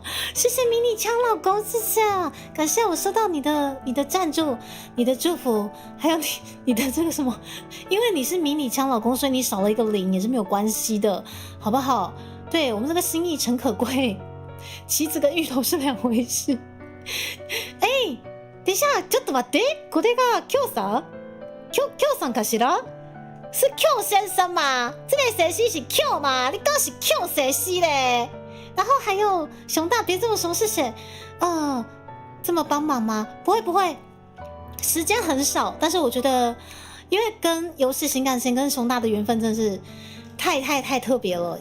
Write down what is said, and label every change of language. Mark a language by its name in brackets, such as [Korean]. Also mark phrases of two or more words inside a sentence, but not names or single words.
[Chinese] 谢谢迷你枪老公，谢谢，感谢我收到你的赞助、你的祝福，还有你的这个什么，因为你是迷你枪老公，所以你少了一个0也是没有关系的，好不好？对，我们这个心意诚可贵，棋子跟芋头是2回事。哎，等一下， [Japanese] ちょっと待って、これがQさんかしら？ [Chinese] 是 Q 先生吗？这个谁是 Q 吗？你刚是 Q 谁是嘞？然后还有熊大，别这么说，谢谢。这么帮忙吗？不会，时间很少，但是我觉得，因为跟游戏新干线跟熊大的缘分真的是太特别了。